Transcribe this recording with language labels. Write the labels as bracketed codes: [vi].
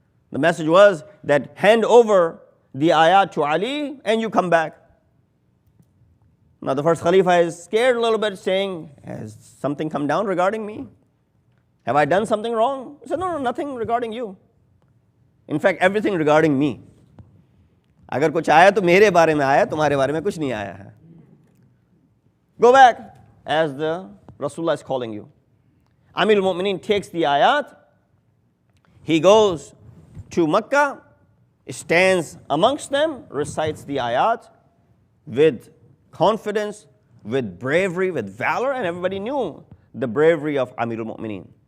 [en] The message was that hand over the ayat to Ali and you come back. Now the first Khalifa is scared a little bit, saying, has something come down regarding me? Have I done something wrong? He said, no, nothing regarding you. In fact, everything regarding me. [hi] अगर कुछ आया तो मेरे बारे में आया, तुम्हारे बारे में कुछ नहीं आया है. [en] Go back, as the Rasulullah is calling you. Amirul Mu'mineen takes the ayat, he goes to Makkah, stands amongst them, recites the ayat with confidence, with bravery, with valor, and everybody knew the bravery of Amirul Mu'mineen.